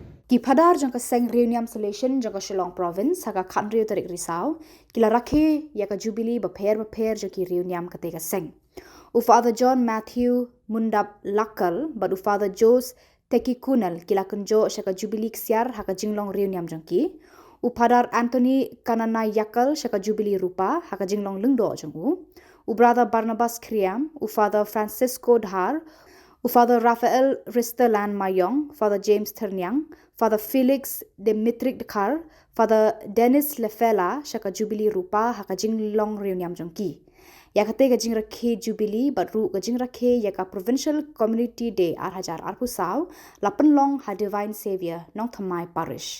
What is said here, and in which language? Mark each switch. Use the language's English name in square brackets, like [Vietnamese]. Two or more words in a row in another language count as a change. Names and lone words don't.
[Khasi] Ki Phadar jong ka Seng Riewniam Salesian jong ka Shillong Province haka khanrio tarik Risaw kila rakhe yaka Jubilee bapher jong ki Riewniam katei ka Seng. Father John Mathew Mundaplackal but Father Jos Thekkekunnel kila kynjoh shaka Jubilee ksiar haka jinglong Riewniam jong ki. Phadar Antony Kannanayakkal shaka Jubilee rupa haka jinglong Lyngdoh jong brother Barnabas Khriam, Father Francisco Dhar, Father Raphael Risterland Maiong, Father James Thyrniang, Father Felix Demitrik Dkhar, Father Denis Laffela shaka Jubilee rupa haka jinglong Riewniam jong ki. Ya katei ka jingrakhe Jubilee batru ka jingrakhe ya ka Provincial Community Day 2020 la pynlong ha Divine Saviour Nongthymmai Parish.